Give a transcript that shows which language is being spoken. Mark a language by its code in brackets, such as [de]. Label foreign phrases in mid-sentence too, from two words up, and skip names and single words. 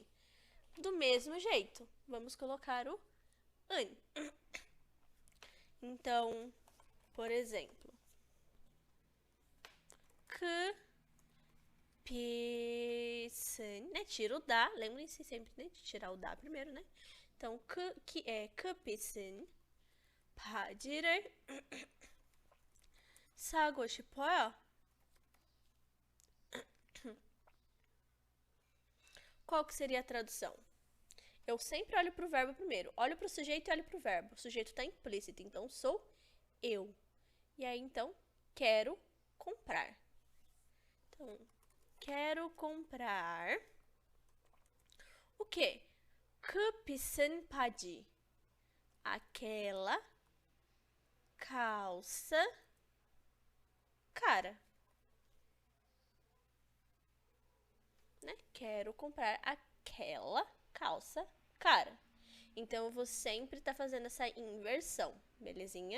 [pt] Do mesmo jeito, vamos colocar o an. Então, por exemplo, 비싼, né? Tira o da, lembrem-se sempre, né, de tirar o da primeiro, né? Então, que é [ko] 비싼 바지를 사고 싶어요. [pt] Qual que seria a tradução? Eu sempre olho para o verbo primeiro. Olho para o sujeito e olho para o verbo. O sujeito está implícito, então sou eu. E aí, então, quero comprar. Então, quero comprar o quê? [ko] 그 비싼 바지. [pt] Aquela calça cara. né? Quero comprar aquela calça cara. Então, eu vou sempre estar fazendo essa inversão, belezinha?